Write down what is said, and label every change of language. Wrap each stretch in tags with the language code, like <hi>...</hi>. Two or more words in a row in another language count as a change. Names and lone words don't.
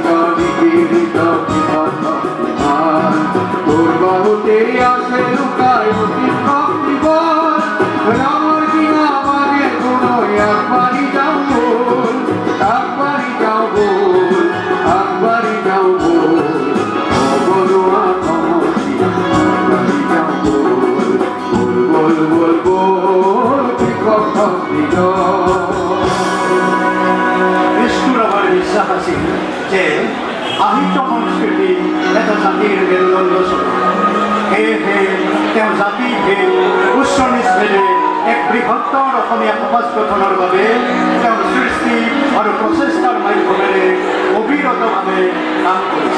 <bn>নিপীড়িত বিপন্ন তোর বাহুতে আসে লুকায় অতি শক্তিবল রামার দিনা আমাদের কোনো একবারই যাও বল একবারই যাও বল একবারই যাও বল ও বলুয়া কমনি একবারই যাও বল বল বল বল বল কি কথা</bn> <as>আছিল যে সাহিত্য সংস্কৃতি এটা জাতিৰ মেৰুদণ্ড স্বৰূপ। সেয়েহে তেওঁ জাতি ভেদ উচ্চ নিচ ভেদে এক বৃহত্তৰ অসমীয়া সমাজ গঠনৰ বাবে তেওঁৰ সৃষ্টি আৰু প্ৰচেষ্টাৰ মাধ্যমেৰে অবিৰতভাৱে কাম কৰিছে।</as>